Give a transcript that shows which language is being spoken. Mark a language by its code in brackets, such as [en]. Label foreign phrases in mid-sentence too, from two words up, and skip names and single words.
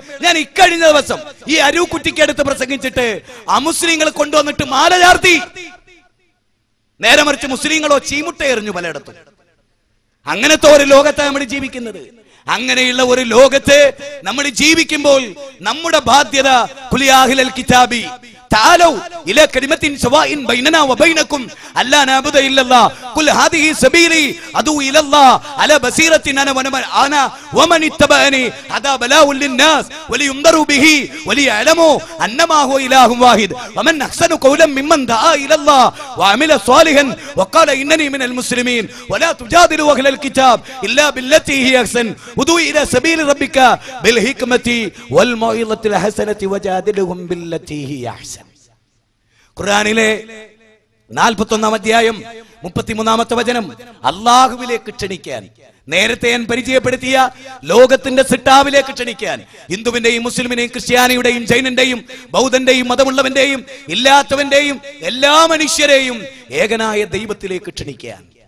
[ml] ഞാൻ ഇക്കഴിഞ്ഞ ദിവസം ഈ അരൂക്കുറ്റിക്കടുത്ത് പ്രസംഗിച്ചിട്ട് അമുസ്ലിങ്ങൾ കൊണ്ടുവന്നിട്ട് മാല ചാർത്തി. നേരെ മറിച്ച് മുസ്ലിങ്ങളോ ചീമുട്ട എറിഞ്ഞു പലയിടത്തും. അങ്ങനത്തെ ഒരു ലോകത്താണ് നമ്മൾ ജീവിക്കുന്നത്. അങ്ങനെയുള്ള ഒരു ലോകത്ത് നമ്മൾ ജീവിക്കുമ്പോൾ നമ്മുടെ ബാധ്യത [ar] قل يا أهل الكتاب تعالوا إلى كلمة سواء بيننا وبينكم ألا نعبد إلا الله قل هذه سبيلي أدعو إلى الله على بصيرة أنا ومن اتبعني هذا بلاء للناس ولينذروا به وليعلموا أنما هو إله واحد ومن أحسن قولا ممن دعا إلى الله وعمل صالحا وقال إنني من المسلمين ولا تجادلوا أهل الكتاب إلا بالتي هي أحسن ادعو إلى سبيل ربك بالحكمة والموعظة الحسنة وجادلهم بالتي هي أحسن. [ml] ഖുർആനിലെ 41-ാം അധ്യായം 33-ാമത്തെ വചനം അല്ലാഹുവിലേക്ക് ക്ഷണിക്കാൻ, നേരത്തെ ഞാൻ പരിചയപ്പെടുത്തിയ ലോകത്തിന്റെ സിട്ടാവിലേക്ക് ക്ഷണിക്കാൻ, ഹിന്ദുവിന്റെയും മുസ്ലിമിന്റെയും ക്രിസ്ത്യാനിയുടെയും ജൈനന്റെയും ബൗദ്ധന്റെയും മതമുള്ളവന്റെയും ഇല്ലാത്തവന്റെയും എല്ലാ മനുഷ്യരെയും ഏകനായ ദൈവത്തിലേക്ക് ക്ഷണിക്കാൻ.